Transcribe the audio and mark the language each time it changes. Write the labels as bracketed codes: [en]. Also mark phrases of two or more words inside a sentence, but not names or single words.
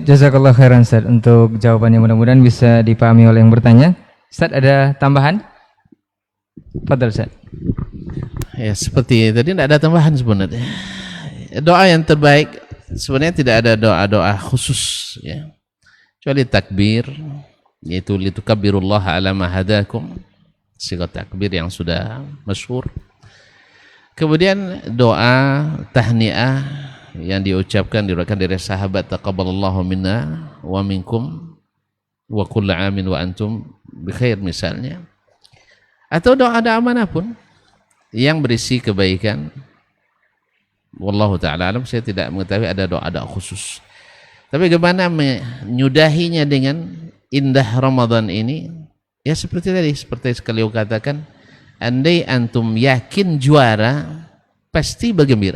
[ar] جزاك الله خيرا [id] Ustaz untuk jawabannya, mudah-mudahan bisa dipahami oleh yang bertanya. Ustaz, ada tambahan? Fadhal Ustaz. Ya, seperti tadi tidak ada tambahan sebenarnya. Doa yang terbaik sebenarnya tidak ada doa-doa khusus ya. Kecuali takbir, yaitu [ar] لتكبروا الله على ما هداكم, [id] sigat takbir yang sudah masyhur. Kemudian doa tahniah yang diucapkan dari sahabat, [ar] تقبل الله منا ومنكم وكل عام وأنتم بخير misalnya. [id] Atau doa-doa manapun yang berisi kebaikan. [ar] والله تعالى أعلم, [id] saya tidak mengetahui ada doa-doa khusus. Tapi bagaimana menyudahinya dengan indah Ramadan ini? Ya seperti tadi, seperti sekali aku katakan, andai antum yakin juara, pasti bergembira.